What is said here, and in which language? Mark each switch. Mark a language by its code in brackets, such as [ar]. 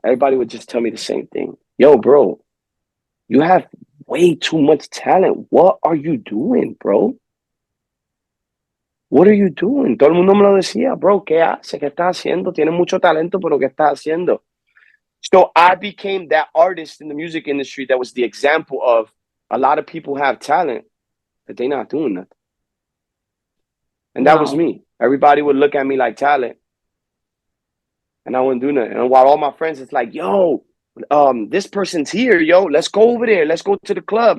[en] Everybody would just tell me the same thing. Yo, bro, you have way too much talent. What are you doing, bro? What are you doing? [es] Todo el mundo me lo decía, bro. ¿Qué hace? ¿Qué estás haciendo? Tienes mucho talento, pero ¿qué estás haciendo? [en] So I became that artist in the music industry that was the example of a lot of people have talent, but they're not doing nothing. And that was me. Everybody would look at me like talent, and I wouldn't do nothing. And while all my friends, it's like, yo, this person's here, yo. Let's go over there. Let's go to the club.